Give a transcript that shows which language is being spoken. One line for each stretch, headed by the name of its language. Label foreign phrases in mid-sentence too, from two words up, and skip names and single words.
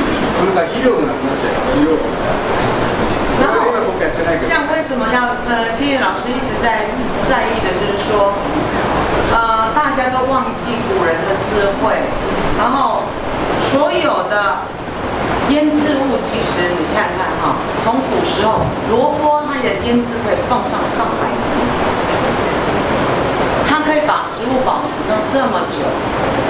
Japanese: それから肥料がなくなっちゃいます。肥料分が。
Chinese: 然后
Japanese: 今僕やってないけど。
Chinese: 像为什么要谢谢老师一直在意的就是说，大家都忘记古人的智慧，然后所有的腌制物，其实你看看哈，从古时候萝卜它的腌制可以放上100年，它可以把食物保存到这么久。